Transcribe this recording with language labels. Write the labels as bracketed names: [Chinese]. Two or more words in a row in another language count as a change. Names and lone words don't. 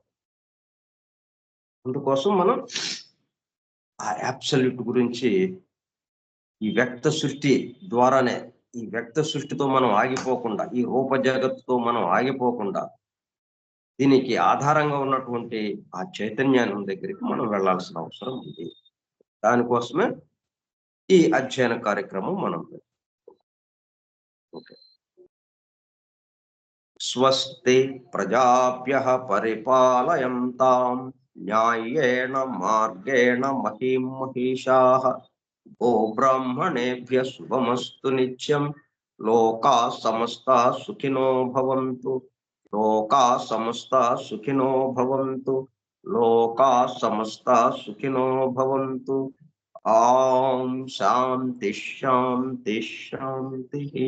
[Telugu] అందుకోసం మనం ఆ అబ్సల్యూట్ గురించి ఈ వ్యక్త సృష్టి ద్వారానే, ఈ వ్యక్త సృష్టితో మనం ఆగిపోకుండా, ఈ రూప జగత్తుతో మనం ఆగిపోకుండా, దీనికి ఆధారంగా ఉన్నటువంటి ఆ చైతన్యాన్ని దగ్గరికి మనం వెళ్ళాల్సిన అవసరం ఉంది. దానికోసమే ఈ అధ్యయన కార్యక్రమం మనం ఓకే. [Sanskrit] స్వస్తి ప్రజాభ్యః పరిపాలయంతాం న్యాయేన మార్గేణ మహీం మహిషాః ఓ బ్రాహ్మణేభ్యః శుభమస్తు నిత్యం లోకా సమస్తా సుఖినో భవంతు లోకా సమస్తా సుఖినో భవంతు లోకా సమస్తా సుఖినో భవంతు ఓం శాంతి శాంతి శాంతి.